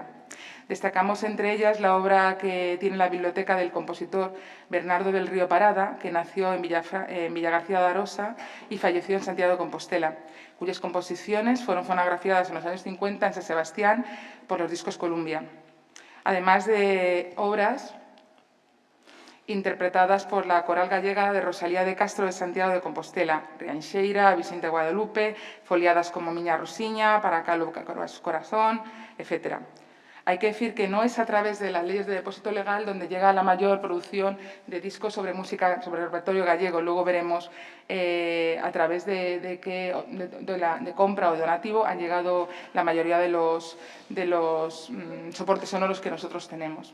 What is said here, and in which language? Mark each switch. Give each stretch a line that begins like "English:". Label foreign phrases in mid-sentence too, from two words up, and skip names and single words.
Spanish: Destacamos entre ellas la obra que tiene la biblioteca del compositor Bernardo del Río Parada, que nació en Villagarcía de Arosa y falleció en Santiago de Compostela, cuyas composiciones fueron fonografiadas en los años 50 en San Sebastián por los Discos Columbia, además de obras interpretadas por la coral gallega de Rosalía de Castro de Santiago de Compostela, Rianxeira, Vicente Guadalupe, foliadas como Miña Rosiña, Para Calo Corazón, etc. Hay que decir que no es a través de las leyes de depósito legal donde llega la mayor producción de discos sobre música, sobre el repertorio gallego. Luego veremos a través de compra o donativo han llegado la mayoría de los soportes sonoros que nosotros tenemos.